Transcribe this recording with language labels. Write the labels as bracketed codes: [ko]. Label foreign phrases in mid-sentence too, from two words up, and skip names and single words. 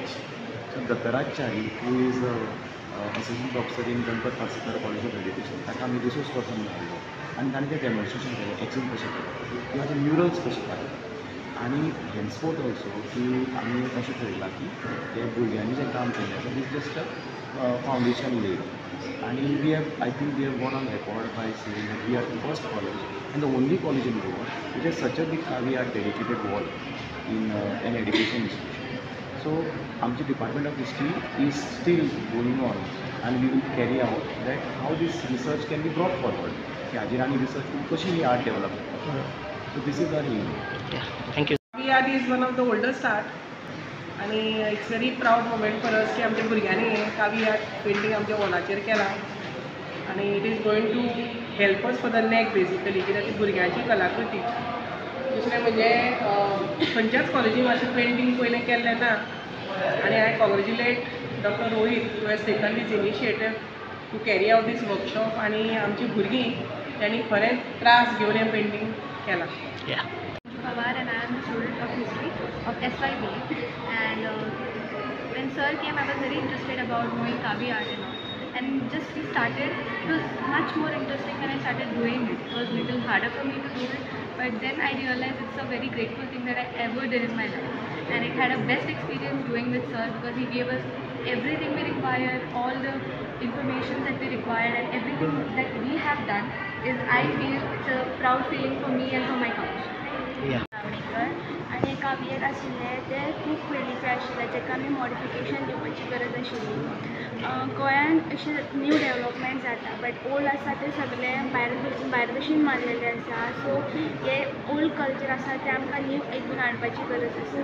[kok] सो दत्तराज च्यारी [en] who is assistant professor in [kok] गणपत पार्सेकर कॉलेज ऑफ एड्युकेशन, ताका आमी [en] resource person [kok] घाल्लो आनी ताणें तें डेमॉन्स्ट्रेशन केलें एचिंग कशें केलें किंवा ते म्युरल्स कशे काडले. आनी [en] henceforth also [kok] की आमी अशें ठरयलां की ते भुरग्यांनी जें काम केलें आसा [en] this just a foundation laid. आनी I think we have gone on record by saying that we are the first college and the only college in Goa which has such a big cavi art dedicated wall in an education institution. So, our Department of History is still going on and we will carry out that how this research can be brought forward. [kok] Hajer ani [en] research [kok] कशी ही [en] art develop. So this is our aim. Yeah, thank you. Kavi art is one of the oldest art. आणि it's very proud moment for us [kok] की आमच्या भुरग्यांनी [en] Kavi art painting [kok] आमच्या वॉलाचेर केला आणि [en] it is going to help us for the NAAC basically [kok] कित्याक ती भुरग्यांची कलाकृती. दुसरें म्हणजे खंयच्याच कॉलेजीन अशें पेंटींग पयलें केल्लें ना आनी [en] I congratulate Doctor Rohit who has taken this initiative to carry out this workshop. [kok] आनी आमची भुरगीं त्यांनी खरेंच त्रास घेवन हें पेंटींग केलां. [en] Pawar and I am a student of history of SYBA, and when sir came I was very interested about knowing Kavi art and all, and just we started. It was much more interesting when I started doing it. It was little harder for me to do it, but then I realized it's a very grateful thing that I ever did in my life, and it had a best experience doing with sir because he gave us everything we required, all the information that we required, and everything that we have done is, I feel, it's a proud feeling for me and for my college. [kok] आनी कावी आर्ट आशिल्लें तें खूब पयलींचें आशिल्लें, ताका आमी मॉडिफिकेशन दिवपाची गरज आशिल्ली. गोंयान अशें [en] new development [kok] जाता [en] but old [kok] आसा तें सगळें भायर भशेन मारलेलें आसा. सो हे [en] old culture [kok] आसा तें आमकां न्यू हितून हाडपाची गरज आसा.